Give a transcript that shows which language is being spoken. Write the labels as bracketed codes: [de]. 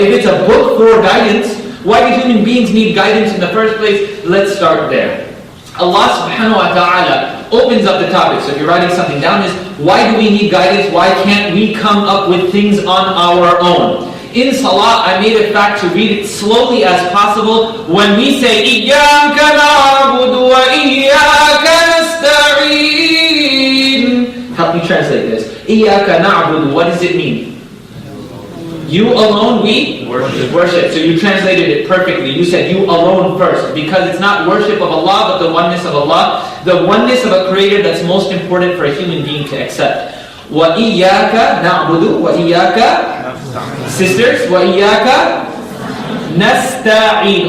[en] If it's a book for guidance, why do human beings need guidance in the first place? Let's start there. Allah subhanahu wa ta'ala opens up the topic. So if you're writing something down, is why do we need guidance? Why can't we come up with things on our own? In Salah, I made a fact to read it slowly as possible. When we say, [ar] إِيَّاكَ نَعْبُدُ وَإِيَّاكَ نَسْتَعِينُ. [en] Help me translate this. [ar] إِيَّاكَ نَعْبُدُ, [en] what does it mean? You alone we worship. So you translated it perfectly. You said you alone first. Because it's not worship of Allah, but the oneness of Allah. The oneness of a creator that's most important for a human being to accept. [ar] وَإِيَّاكَ نَعْبُدُ وَإِيَّاكَ [en] sisters, [ar] وَإِيَّاكَ نَسْتَعِينُ.